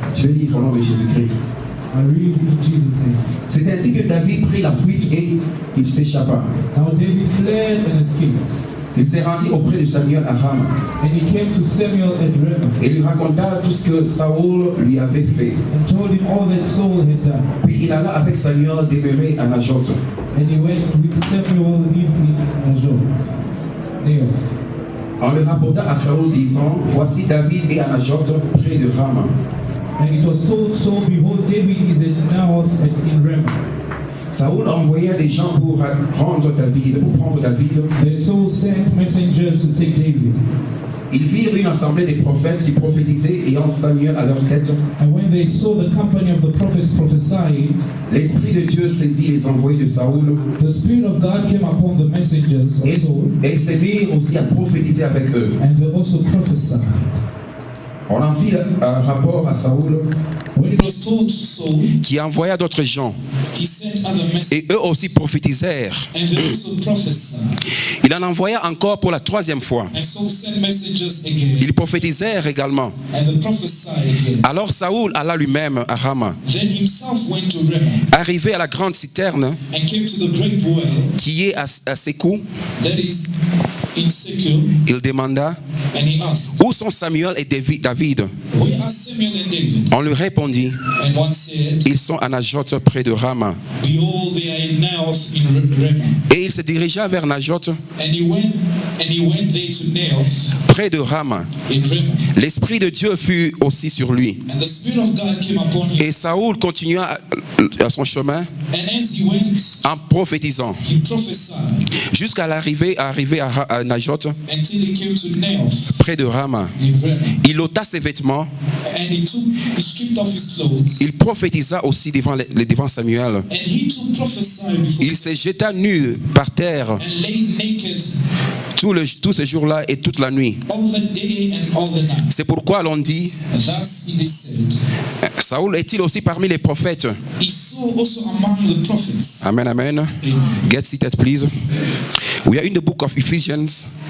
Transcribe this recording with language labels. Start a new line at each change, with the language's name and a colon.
French: Je vais lire au nom de Jésus-Christ.
English: I read in Jesus' name.
French: C'est ainsi que David prit la fuite et il s'échappa.
English: Now David fled and escaped.
French: Il s'est rendu auprès de Samuel à Rama
English: And he came to Samuel at Ramah
French: et lui raconta tout ce que Saoul lui avait fait.
English: and told him all that Saul had done.
French: Puis il alla avec Samuel demeurer à Najoth.
English: And he went with Samuel, lived in Najoth.
French: On le rapporta à Saoul disant, voici David est à Najoth près de Rama.
English: And it was told Saul, behold, David is at Naoth in Ramah.
French: Saoul envoya des gens pour prendre David.
English: And Saul sent messengers to take David.
French: Ils virent une assemblée des prophètes qui prophétisaient ayant Samuel à leur tête.
English: And when they saw the company of the prophets prophesying,
French: L'Esprit de Dieu saisit les envoyés de Saoul.
English: the Spirit of God came upon the messengers of Saul,
French: Et ils se mirent aussi à prophétiser avec eux.
English: and they also prophesied.
French: On en fit un rapport à Saoul,
English: When it was told to Saul,
French: qui envoya d'autres gens.
English: he sent other messengers,
French: Et eux aussi prophétisèrent.
English: and they also prophesied.
French: Il en envoya encore pour la troisième fois.
English: And Saul sent messengers again,
French: Ils prophétisèrent également.
English: and they prophesied again.
French: Alors Saoul alla lui-même à Rama.
English: Then himself went to Ramah,
French: Arrivé à la grande citerne
English: and came to the great well
French: qui est à Sékou,
English: that is in Seku,
French: il demanda,
English: and he asked,
French: où sont Samuel et David?
English: where are Samuel and David?
French: On lui répondit,
English: And one said,
French: ils sont à Najoth près de Rama.
English: behold, they are in Naoth in Ramah.
French: Et il se dirigea vers Najoth
English: And he went there to Naoth
French: près de Rama.
English: in Ramah.
French: L'Esprit de Dieu fut aussi sur lui.
English: And the Spirit of God came upon him.
French: Et Saoul continua à son chemin
English: And as he went,
French: en prophétisant
English: he prophesied
French: jusqu'à l'arrivée à Najoth
English: until he came to Naoth
French: près de Rama.
English: in Ramah.
French: Il ôta ses vêtements.
English: And he stripped off his clothes.
French: Il prophétisa aussi devant Samuel.
English: And he too prophesied before
French: Il se jeta nu par terre
English: and lay naked
French: tout ce jour-là et toute la nuit.
English: all the day and all the night.
French: C'est pourquoi l'on dit,
English: Thus it is said,
French: Saoul est-il aussi parmi les prophètes?
English: is Saul also among the prophets? Amen, amen. Amen. Get seated, please. We are in the book of Ephesians.